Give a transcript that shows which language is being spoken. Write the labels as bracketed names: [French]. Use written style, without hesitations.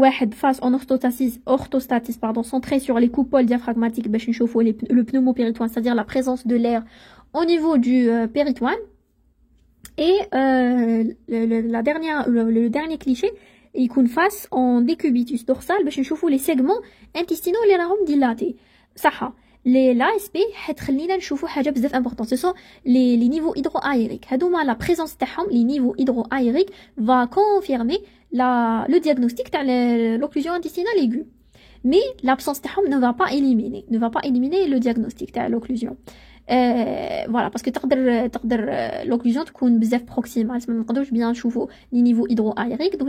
[French] Face en orthostatisme, centré sur les coupoles diaphragmatiques, le pneumopéritoine, c'est-à-dire la présence de l'air au niveau du péritoine. Et le dernier cliché, il une face en décubitus dorsal [Arabic] باش نشوفوا [French] les segments intestinaux [Arabic] اللي راهم [French] dilatés. [Arabic] صح. l'ASP حتخلينا نشوفوا حاجه بزاف [French] important. Ce sont les niveaux hydro-aériques. [Arabic] هذوما [French] la présence [Arabic] تاعهم [French] les niveaux hydro-aériques va confirmer le diagnostic [Arabic] تاع [French] l'occlusion intestinale aiguë. Mais l'absence [Arabic] تاعهم [French] ne va pas éliminer le diagnostic [Arabic] تاع [French] l'occlusion. Voilà, parce que [Arabic] تقدر [French] l'occlusion [Arabic] تكون بزاف [French] proximale, [Arabic] ما نقدروش [French] bien [Arabic] نشوفوا [French] les niveaux hydro-aériques.